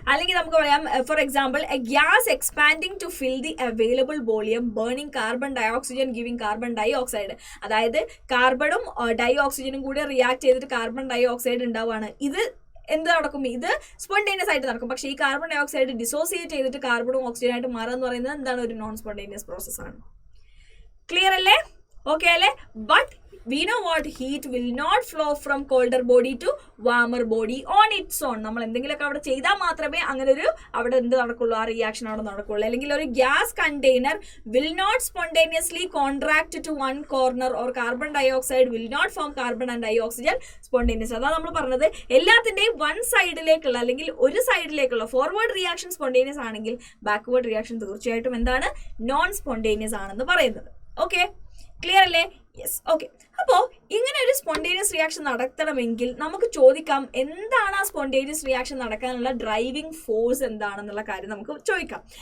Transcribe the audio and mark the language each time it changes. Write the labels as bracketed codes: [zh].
[en] അല്ലെങ്കിൽ നമുക്ക് പറയാം, for example a gas expanding to fill the available volume burning carbon dioxygen giving carbon dioxide. [ml] അതായത് കാർബണും dye ഓക്സിജനും കൂടി react ചെയ്തിട്ട് കാർബൺ ഡൈ ഓക്സൈഡ് ഉണ്ടാവുകയാണ്. ഇത് എന്ത് നടക്കും, ഇത് സ്പോണ്ടേനിയസ് ആയിട്ട് നടക്കും. പക്ഷേ ഈ കാർബൺ ഡൈ ഓക്സൈഡ് ഡിസോസിയേറ്റ് ചെയ്തിട്ട് കാർബണും ഓക്സിജനായിട്ട് മാറുക എന്ന് പറയുന്നത് എന്താണ്, ഒരു നോൺ സ്പോണ്ടേനിയസ് പ്രോസസ് ആണ്. ക്ലിയർ അല്ലേ? ഓക്കെ അല്ലേ? [en] But we know what heat will not flow from colder body to warmer body on its own. [ml] നമ്മൾ എന്തെങ്കിലുമൊക്കെ അവിടെ ചെയ്താൽ മാത്രമേ അങ്ങനെ ഒരു അവിടെ എന്ത് നടക്കുള്ളൂ, ആ റിയാക്ഷൻ അവിടെ നടക്കുള്ളൂ. അല്ലെങ്കിൽ ഒരു [en] Gas container will not spontaneously contract to one corner or carbon dioxide will not form carbon and dioxygen spontaneous. [ml] അതാണ് നമ്മൾ പറഞ്ഞത്. എല്ലാത്തിൻ്റെയും വൺ സൈഡിലേക്കുള്ള അല്ലെങ്കിൽ ഒരു സൈഡിലേക്കുള്ള ഫോർവേഡ് റിയാക്ഷൻ സ്പോണ്ടേനിയസ് ആണെങ്കിൽ ബാക്ക്വേർഡ് റിയാക്ഷൻ തീർച്ചയായിട്ടും എന്താണ്, നോൺ സ്പോണ്ടേനിയസ് ആണെന്ന് പറയുന്നത്. ഓക്കെ, ക്ലിയർ അല്ലേ? Yes, okay. അപ്പോൾ ഇങ്ങനെ ഒരു സ്പോണ്ടേനിയസ് റിയാക്ഷൻ നടത്തണമെങ്കിൽ നമുക്ക് ചോദിക്കാം എന്താണ് ആ സ്പോണ്ടേനിയസ് റിയാക്ഷൻ നടക്കാനുള്ള ഡ്രൈവിംഗ് ഫോഴ്സ് എന്താണെന്നുള്ള കാര്യം നമുക്ക് ചോദിക്കാം.